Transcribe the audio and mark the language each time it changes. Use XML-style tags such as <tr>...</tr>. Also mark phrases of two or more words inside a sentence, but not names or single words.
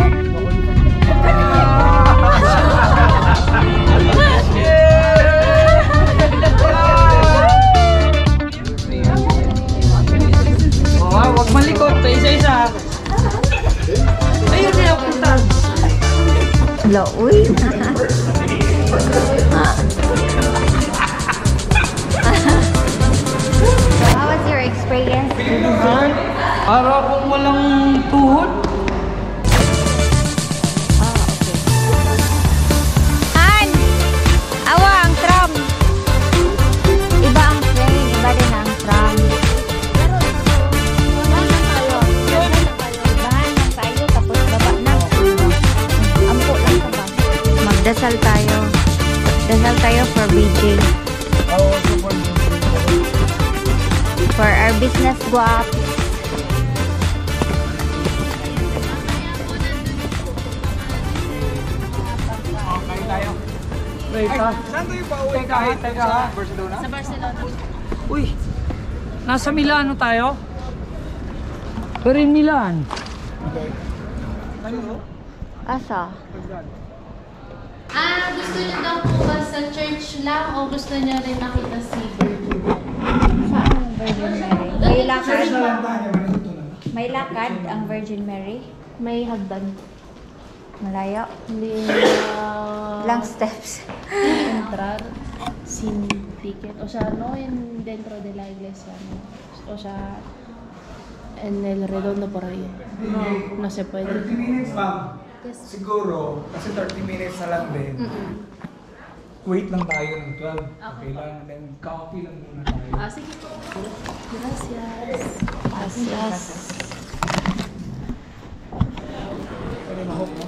<tl>Wag malikot, pa isa-isa. Ayun na punta. Hello, uy.</tl> <en>How was your experience?</en> <tl>Para akong walang tuhod. Han! Awa, ang tram. Iba ang train, iba din ang tram. Bahan lang tayo, tapos baba na. Ampo lang ka ba? Magdasal tayo. Dasal tayo for BJ.</tl> <en>For our business guap.</en> <tl>Wait, Saan tayo pa uwi kahit sa Barcelona? Sa Barcelona. Uy, nasa Milano tayo?</tl> <en>Pero in Milan.</en> <tl>Asa? Gusto niyo daw po ba sa church lang o gusto niyo rin makita si Virgin? Saan ang Virgin Mary? May lakad? Sa lantanya, manuto na. May lakad ang Virgin Mary? May hagdan. Malayo? Hindi Ilang steps?</tl> <es>entrar sin ticket. O sea, no en dentro de la iglesia, no. O sea, en el redondo por ahí. No se puede.</es> <en>30 minutes, ma'am. Yes.</en> <tl>Siguro, kasi 30 minutes na lang din. Wait lang tayo ng 12. Okay lang. Then, coffee lang muna tayo. Sige po.</tl> <es>Gracias. Gracias.</es> <tl>Pwede mahok mo.</tl>